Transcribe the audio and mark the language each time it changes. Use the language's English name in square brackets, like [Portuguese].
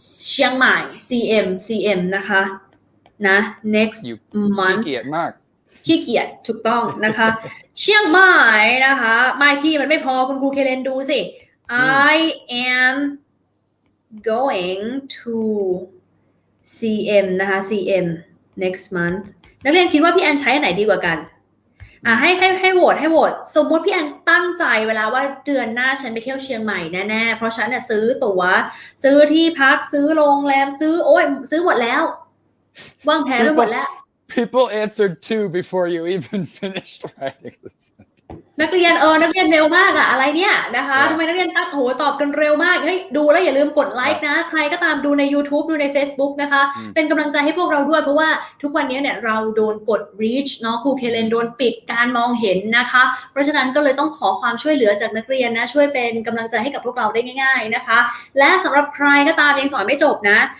[Thai] เชียงใหม่ CM นะคะนะ next month ขี้เกียจถูกต้องนะคะเชียงใหม่นะคะไม่ที่มันไม่พอคุณครูเคเลนดูสิ [English] I am going to CM [Thai] นะคะ CM next month นักเรียนคิดว่าพี่แอนใช้อันไหนดีกว่ากัน ให้โหวตสมมุติพี่แอนตั้งใจเวลาว่าเดือนหน้าฉันไปเที่ยวเชียงใหม่แน่ๆเพราะฉันเนี่ยซื้อตั๋วซื้อที่พักซื้อโรงแรมซื้อหมดแล้ววางแผนไปหมดแล้ว [English] People answered 2 before you even finished writing this. [Thai] นักเรียนเร็วมากอะอะไรเนี่ยนะคะทำไมนักเรียนตอบกันเร็วมากเฮ้ยดูแล้วอย่าลืมกดไลค์นะใครก็ตามดูใน YouTube ดูใน Facebook นะคะเป็นกำลังใจให้พวกเราด้วยเพราะว่าทุกวันนี้เนี่ยเราโดนกด reach เนาะครูเคเลนโดนปิดการมองเห็นนะคะเพราะฉะนั้นก็เลยต้องขอความช่วยเหลือจากนักเรียนนะช่วยเป็นกำลังใจให้กับพวกเราได้ง่ายๆนะคะและสำหรับใครก็ตามยังสอนไม่จบนะ